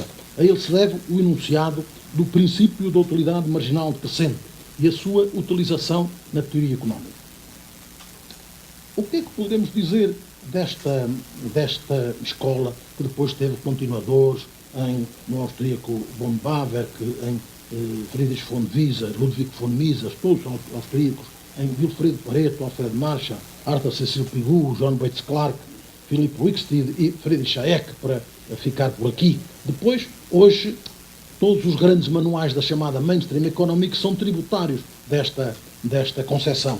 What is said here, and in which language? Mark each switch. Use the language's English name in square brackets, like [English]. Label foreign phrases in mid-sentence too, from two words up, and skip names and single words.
[Portuguese] A ele se deve o enunciado do princípio da utilidade marginal decrescente e a sua utilização na teoria económica. O que é que podemos dizer desta escola, que depois teve continuadores no austríaco von Bawerk, em Friedrich von Wieser, Ludwig von Mises, todos austríacos, em Wilfredo Pareto, Alfred Marshall, Arthur Cecil Pigou, John Bates Clark, Philip Wicksteed e Friedrich Hayek, para ficar por aqui. Depois, hoje, todos os grandes manuais da chamada [English] mainstream economics [Portuguese] são tributários desta concepção.